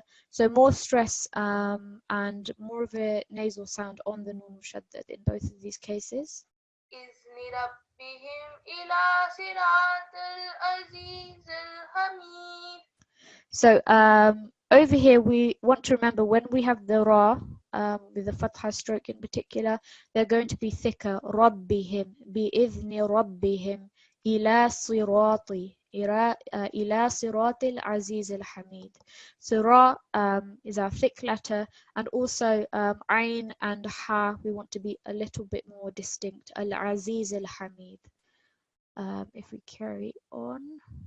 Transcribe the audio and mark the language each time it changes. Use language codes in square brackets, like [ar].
[en] So more stress and more of a nasal sound on the nun mushaddad in both of these cases. [ar] إذن ربهم إلى صراط العزيز الحميد. [en] So over here we want to remember when we have the ra with the fatha stroke in particular, they're going to be thicker. [ar] ربهم بإذن ربهم إلى صراط إلى صراط العزيز الحميد. [en] So ra is our thick letter, and also ayn and ha we want to be a little bit more distinct. [ar] Al-Aziz al-Hamid. [en] If we carry on.